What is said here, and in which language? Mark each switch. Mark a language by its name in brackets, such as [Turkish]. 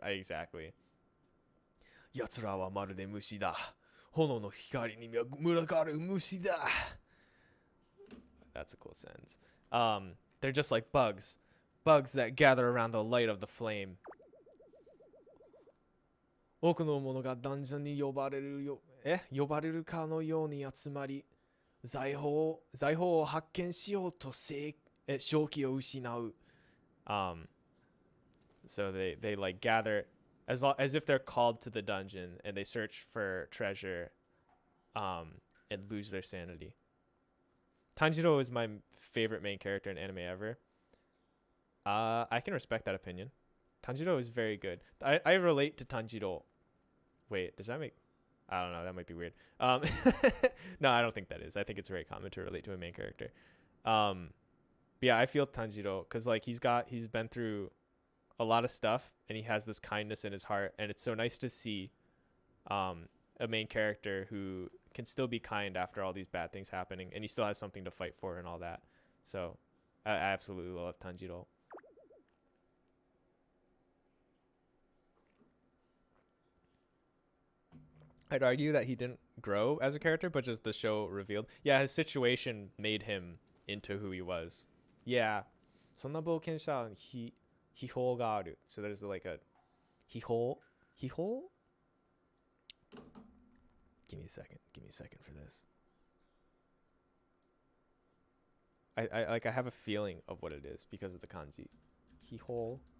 [Japanese] Exactly. 奴らはまるで虫だ。炎の光に群がる虫だ. [English] That's a cool sentence. They're just like bugs. Bugs that gather around the light of the flame. [Japanese] 多くの者がダンジョンに呼ばれるかのように集まり、財宝を発見しようと正気を失う. [English] So they like gather as if they're called to the dungeon, and they search for treasure and lose their sanity. Tanjiro is my favorite main character in anime ever. I can respect that opinion. Tanjiro is very good. I relate to Tanjiro. Wait, does that make... I don't know. That might be weird. No, I don't think that is. I think it's very common to relate to a main character. But yeah, I feel Tanjiro because like he's been through a lot of stuff, and he has this kindness in his heart, and it's so nice to see a main character who can still be kind after all these bad things happening, and he still has something to fight for and all that. So I absolutely love Tanjiro. I'd argue that he didn't grow as a character, but just the show revealed. Yeah, his situation made him into who he was. Yeah. [Japanese] そんな冒険者に秘宝がある. [English] So there's like a 秘宝? Give me a second for this. I have a feeling of what it is because of the kanji. [Japanese] 秘宝.